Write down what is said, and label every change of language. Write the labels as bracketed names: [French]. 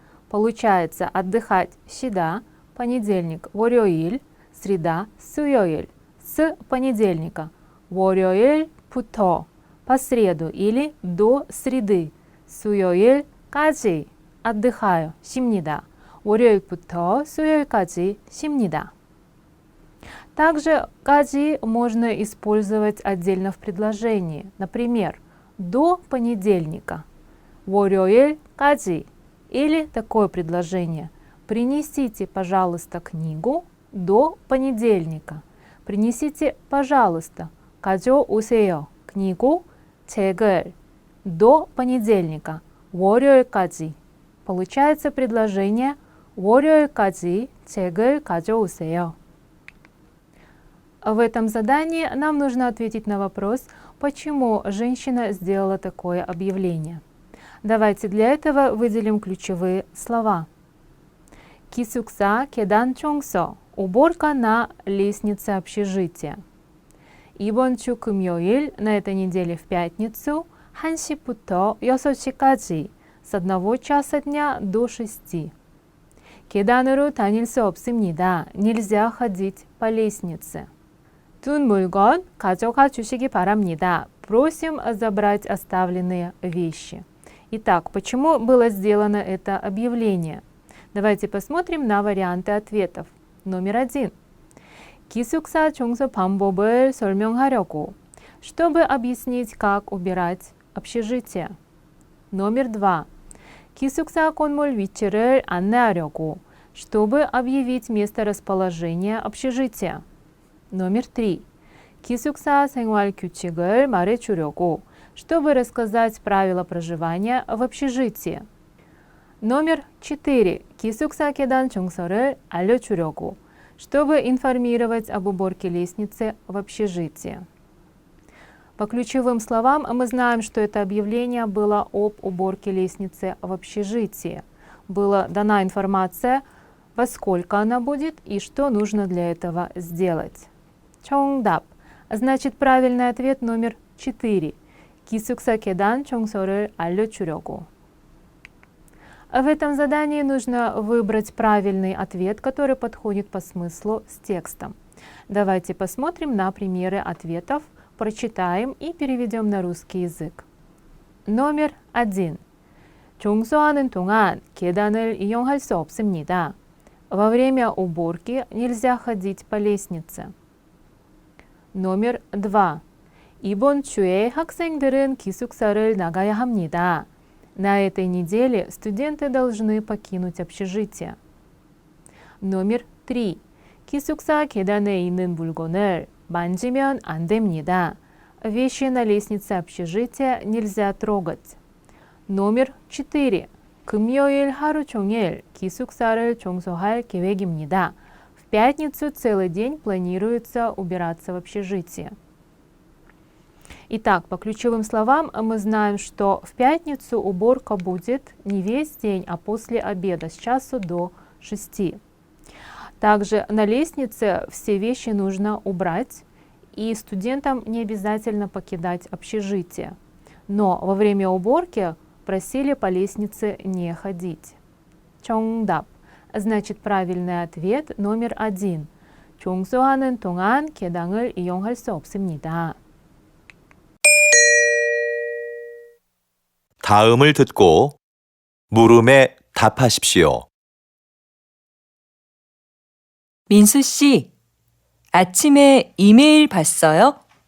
[Russian] Получается отдыхать, [Korean] 쉬다, [Russian] понедельник, [Korean] 월요일, [Russian] среда, [Korean] 수요일, [Russian] с понедельника, [Korean] 월요일부터, [Russian] по среду или до среды, [Korean] 수요일까지, [Russian] отдыхаю, [Korean] 쉽니다. 월요일부터 수요일까지 쉽니다. [Russian] Также 까지 можно использовать отдельно в предложении. Например, до понедельника, [Korean] 월요일까지. [Russian] Или такое предложение. Принесите, пожалуйста, книгу до понедельника. Принесите, пожалуйста, [Korean] 가져오세요. [Russian] книгу, [Korean] 책을 [Russian] до понедельника, [Korean] 월요일까지. [Russian] Получается предложение [Korean] 월요일까지 책을 가져오세요. [Russian] В этом задании нам нужно ответить на вопрос, почему женщина сделала такое объявление. Давайте для этого выделим ключевые слова. [Korean] 기숙사 계단 청소, [Russian] уборка на лестнице общежития. [Korean] 이번 주 금요일, [Russian] на этой неделе в пятницу, [Korean] 1시부터 6시까지, [Russian] с 1 часа дня до 6. [Korean] 계단으로 다닐 수 없습니다. [Russian] Нельзя ходить по лестнице. [Korean] 둔 물건 가져가 주시기 바랍니다. [Russian] Просим забрать оставленные вещи. Итак, почему было сделано это объявление? Давайте посмотрим на варианты ответов. Номер 1. [Korean] 기숙사 청소 방법을 설명하려고. [Russian] Чтобы объяснить, как убирать общежитие. Номер 2. [Korean] 기숙사 건물 위치를 안내하려고. [Russian] Чтобы объявить место расположения общежития. Номер 3. [Korean] 기숙사 생활 규칙을 말해주려고. [Russian] чтобы рассказать правила проживания в общежитии. Номер 4. [Korean] 기숙사 계단 청소를 알려주려고, [Russian] чтобы информировать об уборке лестницы в общежитии. По ключевым словам мы знаем, что это объявление было об уборке лестницы в общежитии. Была дана информация, во сколько она будет и что нужно для этого сделать. [Korean] 정답. [Russian] Значит, правильный ответ номер 4. [Korean] 기숙사 계단 청소를 알려주려고. [Russian] В этом задании нужно выбрать правильный ответ, который подходит по смыслу с текстом. Давайте посмотрим на примеры ответов, прочитаем и переведем на русский язык. Номер 1. [Korean] 청소하는 동안 계단을 이용할 수 없습니다. [Russian] Во время уборки нельзя ходить по лестнице. Номер 2. [Korean] 이번 주에 학생들은 기숙사를 나가야 합니다. [Russian] На этой неделе студенты должны покинуть общежитие. Номер 3. [Korean] 기숙사 계단에 있는 물건을 만지면 안 됩니다. [Russian] Вещи на лестнице общежития нельзя трогать. Номер 4. [Korean] 금요일 하루 종일 기숙사를 청소할 계획입니다. [Russian] В пятницу целый день планируется убираться в общежитии. Итак, по ключевым словам мы знаем, что в пятницу уборка будет не весь день, а после обеда с часу до 6. Также на лестнице все вещи нужно убрать, и студентам не обязательно покидать общежитие. Но во время уборки просили по лестнице не ходить. [Korean] 정답. [Russian] Значит, правильный ответ номер 1. [Korean] 청소하는 동안 계단을 이용할 수 없습니다. 다음을 듣고 물음에 답하십시오. 민수 씨, 아침에 이메일 봤어요?